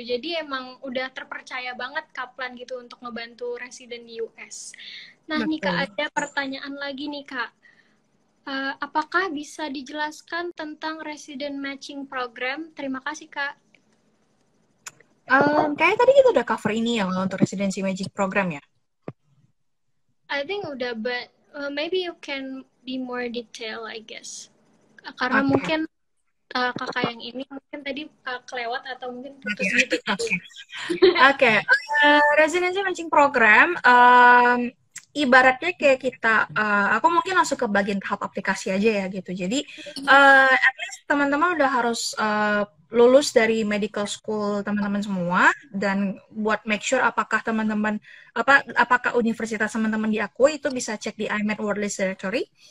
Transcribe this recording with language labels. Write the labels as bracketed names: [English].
[Indonesian] Jadi emang udah terpercaya banget Kaplan gitu untuk ngebantu residen di US. Nah nih Kak, ada pertanyaan lagi nih Kak. Apakah bisa dijelaskan tentang resident matching program? Terima kasih Kak. Kayaknya tadi kita udah cover ini ya untuk residency magic program ya. [English] I think [Indonesian] udah, [English] but maybe you can be more detail, I guess. [Indonesian] Karena mungkin kakak yang ini mungkin tadi kelewat atau mungkin putus gitu. Oke. Residency matching program ibaratnya kayak kita, aku mungkin langsung ke bagian tahap aplikasi aja ya gitu. Jadi [English] at least [Indonesian] teman-teman udah harus lulus dari medical school teman-teman semua, dan buat [English] make sure [Indonesian] apakah teman-teman apakah universitas teman-teman diakui, itu bisa cek di IMED World List Directory.